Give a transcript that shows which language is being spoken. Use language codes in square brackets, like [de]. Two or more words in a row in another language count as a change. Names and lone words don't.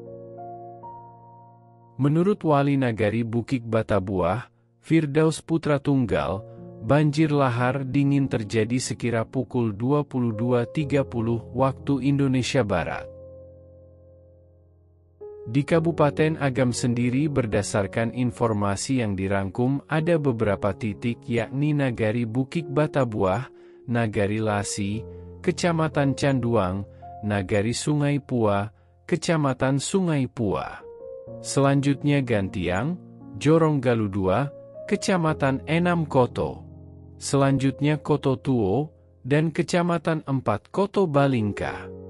[id] Menurut Wali Nagari Bukit Batabuah, Firdaus Putra Tunggal, banjir lahar dingin terjadi sekira pukul 22.30 waktu Indonesia Barat. Di Kabupaten Agam sendiri berdasarkan informasi yang dirangkum ada beberapa titik yakni Nagari Bukit Batabuah, Nagari Lasi, Kecamatan Canduang, Nagari Sungai Pua, Kecamatan Sungai Pua. Selanjutnya Gantiang, Jorong Galudua, Kecamatan Enam Koto. Selanjutnya Koto Tuo, dan Kecamatan 4 Koto Balingka.